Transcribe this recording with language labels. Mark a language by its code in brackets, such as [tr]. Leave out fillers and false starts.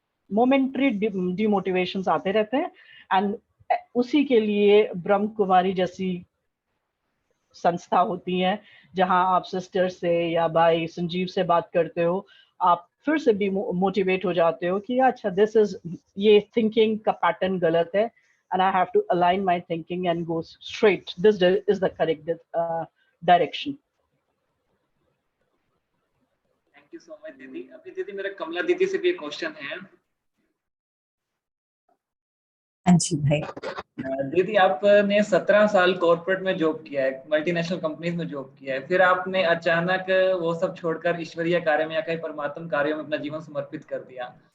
[hi] Momentary डिमोटिवेशंस आते रहते हैं, एंड उसी के लिए ब्रह्म कुमारी जैसी संस्था होती है, जहां आप सिस्टर से या भाई संजीव से बात करते हो, आप फिर से भी मोटिवेट हो जाते हो कि अच्छा, दिस इज, ये थिंकिंग का पैटर्न गलत है, [en] and I have to align my thinking and go straight. This is the correct direction. [hi] Thank you so much दीदी। अभी दीदी मेरा कमला दीदी से भी एक क्वेश्चन है। हाँ जी भाई। दीदी आपने 17 साल कॉर्पोरेट में जॉब किया है, मल्टीनेशनल कंपनीज में जॉब किया है, फिर आपने अचानक वो सब छोड़कर ईश्वरीय कार्य में या कहीं परमात्म कार्यों में अपना जीवन समर्पित कर दिया।